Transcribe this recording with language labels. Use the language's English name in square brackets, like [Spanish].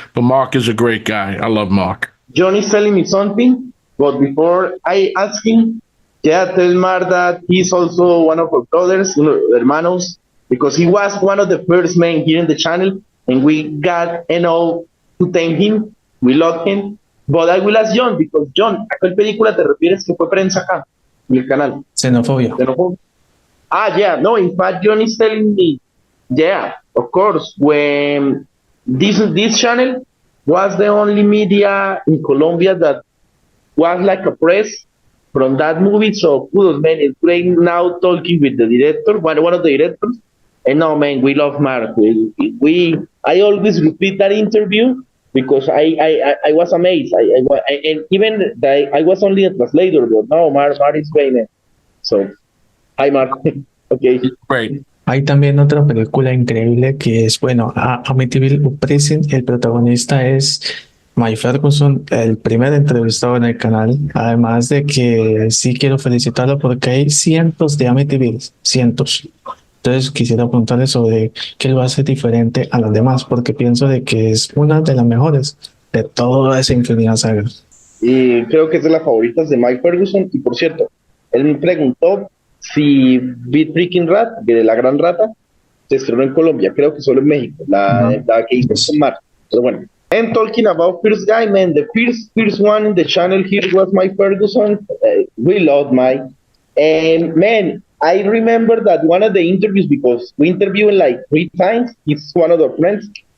[English] But Mark is a great guy. I love Mark. John is telling me something, but before I ask him, tell Mark that he's also one of our brothers, hermanos, because he was one of the first men here in the channel, and we got to thank him. We love him. But I will ask John, because John, [Spanish] ¿a cuál película te refieres que fue prensa acá en el canal? Xenofobia. [English] No, in fact, John is telling me, of course, when this channel was the only media in Colombia that was like a press from that movie. So kudos, man. It's great now talking with the director, one of the directors. And no, man, we love Mark. I always repeat that interview because I was amazed. And even I was only a translator, but no, Mark is great, man. So Hi, Mark. Okay. Great. [Spanish] Hay también otra película increíble que es, bueno, Amityville Uprising, el protagonista es Mike Ferguson, el primer entrevistado en el canal, además de que sí quiero felicitarlo porque hay cientos de Amityville, cientos. Entonces quisiera preguntarle sobre qué lo hace diferente a las demás, porque pienso de que es una de las mejores de toda esa infinidad saga. Y creo que es de las favoritas de Mike Ferguson. Y por cierto, él me preguntó si Beat Freaking Rat, de La Gran Rata, se estrenó en Colombia. Creo que solo en México, Ajá. la que hizo con [English] Yes. [Spanish] Mark. Pero bueno. [English] And talking about first guy, man, the first one in the channel here was Mike Ferguson. We love Mike. And man, I remember that one of the interviews, because we interviewed like 3 times, he's one of our friends.